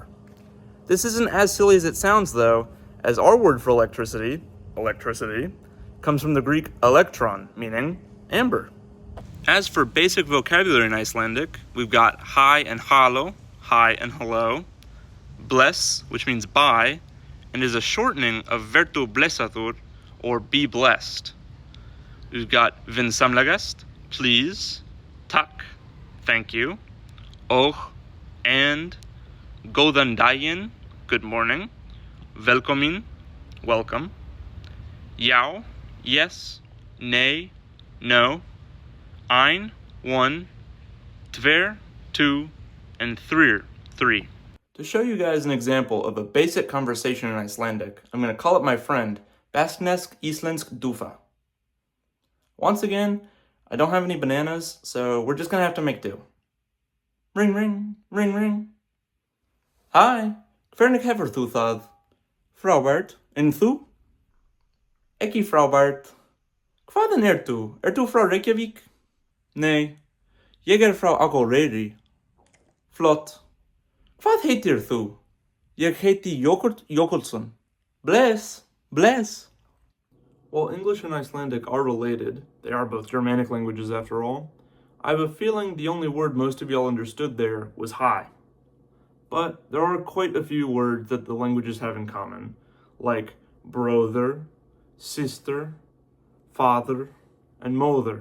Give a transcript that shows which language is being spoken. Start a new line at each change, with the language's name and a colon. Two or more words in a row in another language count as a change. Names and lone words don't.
English: This isn't as silly as it sounds though, as our word for electricity, comes from the Greek elektron, meaning amber. As for basic vocabulary in Icelandic, we've got hi and halo, hi and hello, bless, which means bye, and is a shortening of
Icelandic: vertu blessaður,
English: or be blessed. We've got vinsamlegast, please, takk, thank you, og, and,
Icelandic: góðan daginn,
English: good morning, velkomin, welcome, já, yes, nay, no, ein, one, tver, two, and thrir, three. To show you guys an example of a basic conversation in Icelandic, I'm going to call up my friend, Basque-Icelandic Dufa. Once again, I don't have any bananas, so we're just going to have to make do. Ring, ring, ring, ring. Hi,
Icelandic: hvernig hefur þú það? Frábært, en þú? Ekki frábært. Hvaðan ertu? Ertu frá Reykjavík? Nei, ég frá Akureyri. Flott. Hvað heitir þú? Ég heiti Jökull Jökullsson. Bless, bless.
English: While English and Icelandic are related, they are both Germanic languages after all, I have a feeling the only word most of y'all understood there was hi. But there are quite a few words that the languages have in common, like brother, sister, father, and mother.